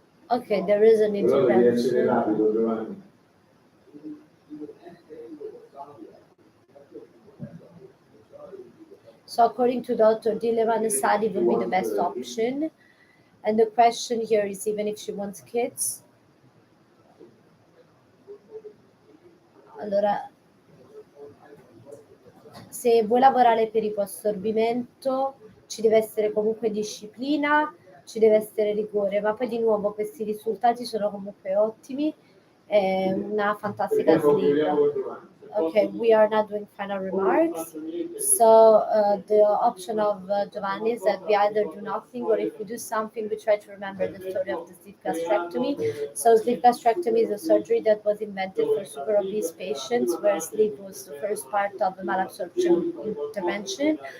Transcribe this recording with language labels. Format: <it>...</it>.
<en>Okay, there is an intervention. So according to Dr. Dilleman, a SADI will be the best option. And the question here is even if she wants kids.</en> <it>Allora, se vuoi lavorare per ipoassorbimento ci deve essere comunque disciplina, ci deve essere rigore, ma poi di nuovo questi risultati sono comunque ottimi, è una fantastica sleeve.</it> <en>Okay, we are not doing final remarks. So the option of Giovanni is that we either do nothing or if we do something, we try to remember the story of the sleeve gastrectomy. So sleeve gastrectomy is a surgery that was invented for super obese patients where sleeve was the first part of the malabsorption intervention.</en>